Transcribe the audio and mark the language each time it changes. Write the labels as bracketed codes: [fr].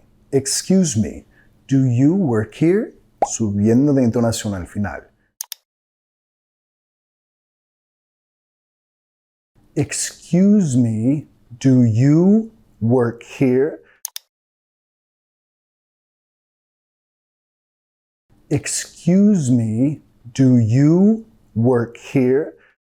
[en] Excuse me, do you work here? [es] Subiendo de entonación al final. [en] Excuse me, do you work here? Excuse me, do you work here?